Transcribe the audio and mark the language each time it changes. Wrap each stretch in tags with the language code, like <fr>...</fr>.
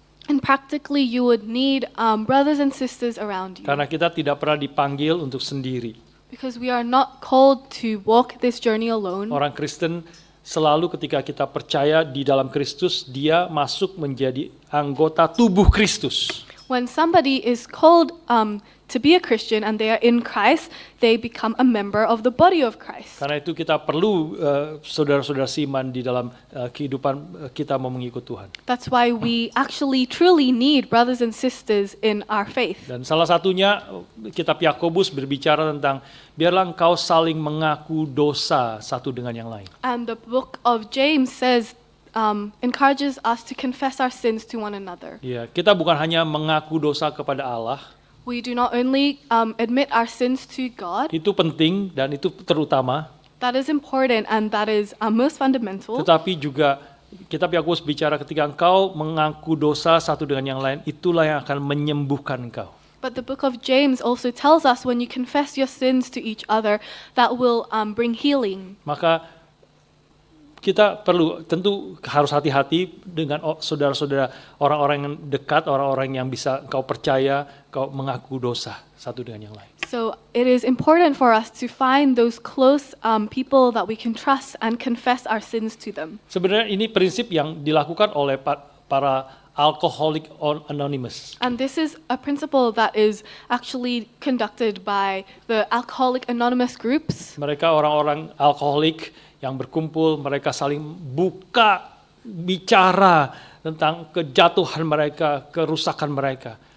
<en>And practically you would need brothers and sisters around you.</en> <id>Karena kita tidak pernah dipanggil untuk sendiri.</id> <en>Because we are not called to walk this journey alone.</en> <id>Orang Kristen selalu ketika kita percaya di dalam Kristus, dia masuk menjadi anggota tubuh Kristus.</id> <en>When somebody is called to be a Christian and they are in Christ, they become a member of the body of Christ.</en> <id>Karena itu kita perlu saudara-saudara seiman di dalam kehidupan kita mau mengikut Tuhan.</id> <en>That's why we actually truly need brothers and sisters in our faith.</en> <id>Dan salah satunya kitab Yakobus berbicara tentang biarlah engkau saling mengaku dosa satu dengan yang lain.</id> <en>And the book of James says encourages us to confess our sins to one another.</en> <id>Ya, kita bukan hanya mengaku dosa kepada Allah.</id> <en>We do not only admit our sins to God.</en> <id>Itu penting dan itu terutama.</id> <en>That is important and that is most fundamental.</en> <id>Tetapi juga kitab Yakobus bicara ketika engkau mengaku dosa satu dengan yang lain, itulah yang akan menyembuhkan engkau.</id> <en>But the book of James also tells us when you confess your sins to each other, that will bring healing.</en> <id>Maka kita perlu tentu harus hati-hati dengan saudara-saudara, orang-orang yang dekat, orang-orang yang bisa kau percaya, kau mengaku dosa satu dengan yang lain.</id> <en>So it is important for us to find those close people that we can trust and confess our sins to them.</en> <id>Sebenarnya ini prinsip yang dilakukan oleh para Alcoholics Anonymous.</id> <en>And this is a principle that is actually conducted by the Alcoholics Anonymous groups.</en> <id>Mereka orang-orang alkoholik yang berkumpul, mereka saling buka, bicara tentang kejatuhan mereka, kerusakan mereka.</id>